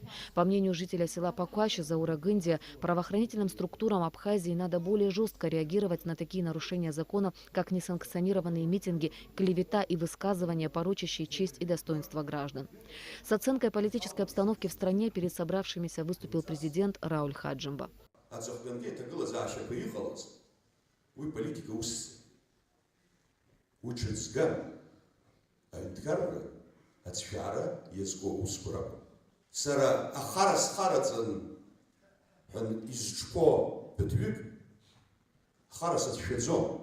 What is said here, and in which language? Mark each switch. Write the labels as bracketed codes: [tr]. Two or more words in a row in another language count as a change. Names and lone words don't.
[ru] По мнению жителя села Пакуаши Заура Гындия, правоохранительным структурам Абхазии надо более жестко реагировать на такие нарушения законов, как несанкционированные митинги, клевета и высказывания, порочащие честь и достоинство граждан. С оценкой политической обстановки в стране перед собравшимися выступил президент Рауль Хаджимба. [ab] Аҵыхәтәангьы иҭагылазаашьақәа иҟалаз, уи политика усс, уи ҽыҵган, аҩнҭҟарра, ацәшәаара иазку аусқәа ракәын. Сара ахара схараҵан ҳәа изҿқәо ԥыҭҩык, ахара сацәшәаӡом.